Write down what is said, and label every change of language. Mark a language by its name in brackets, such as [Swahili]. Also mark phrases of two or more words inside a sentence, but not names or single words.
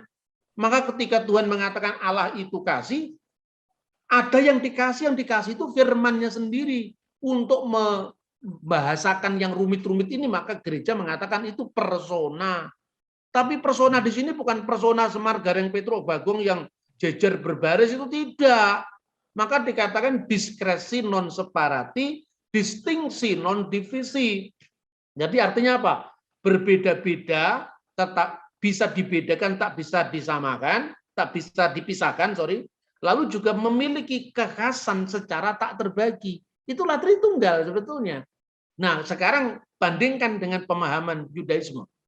[Indonesian] Maka ketika Tuhan mengatakan Allah itu kasih, ada yang dikasih itu firman-Nya sendiri. Untuk membahasakan yang rumit-rumit ini, maka gereja mengatakan itu persona. Tapi persona di sini bukan persona Semar, Gareng, Petro, Bagong yang jejer berbaris, itu tidak. Maka dikatakan [Latin] diskresi non separati, distingsi non divisi. [Indonesian] Jadi artinya apa? Berbeda-beda, tetap bisa dibedakan, tak bisa disamakan, tak bisa dipisahkan, lalu juga memiliki kekhasan secara tak terbagi. Itulah Tritunggal sebetulnya. Nah, sekarang bandingkan dengan pemahaman Yudaisme.